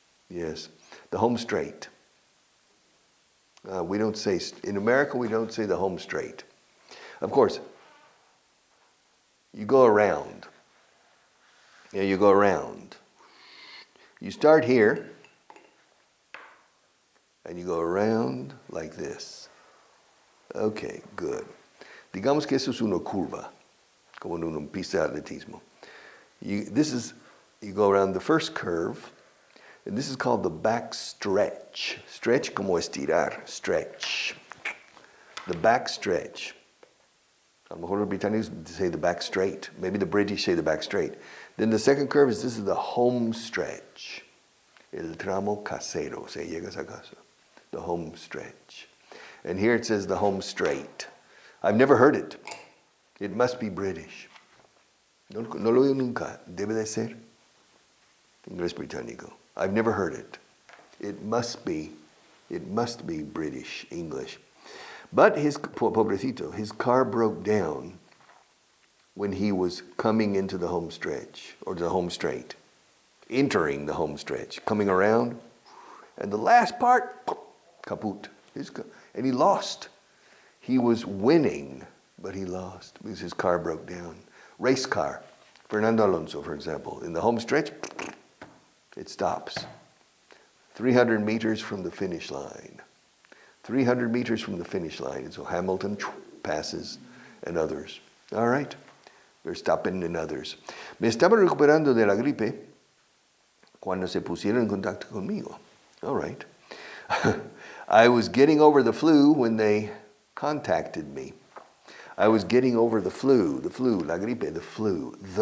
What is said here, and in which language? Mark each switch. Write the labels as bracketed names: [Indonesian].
[English] Yes, the home straight. We don't say, in America, we don't say the home straight. Of course, you go around. Yeah, you go around. You start here, and you go around like this. Okay, good. [Spanish] Digamos que eso es una curva, como en una pista de atletismo. [English] You go around the first curve, and this is called the back stretch. Stretch [Spanish] como estirar, [English] stretch. The back stretch. [Spanish] A lo mejor los británicos [English] say the back straight. Maybe the British say the back straight. Then the second curve this is the home stretch. [Spanish] El tramo casero, se llegas a casa. [English] The home stretch. And here it says the home straight. I've never heard it. It must be British. [Spanish] No lo oigo nunca. Debe de ser inglés británico. [English] I've never heard it. It must be British English. But pobrecito, his car broke down when he was coming into the home stretch, or the home straight, entering the home stretch, coming around, and the last part, kaput. And he lost. He was winning, but he lost because his car broke down. Race car. Fernando Alonso, for example, in the home stretch, it stops. 300 meters from the finish line. 300 meters from the finish line. And so Hamilton passes and others. All right. Verstappen and others. [Spanish] Me estaba recuperando de la gripe cuando se pusieron en contacto conmigo. [English] All right. I was getting over the flu when they contacted me. I was getting over the flu, la gripe, the flu.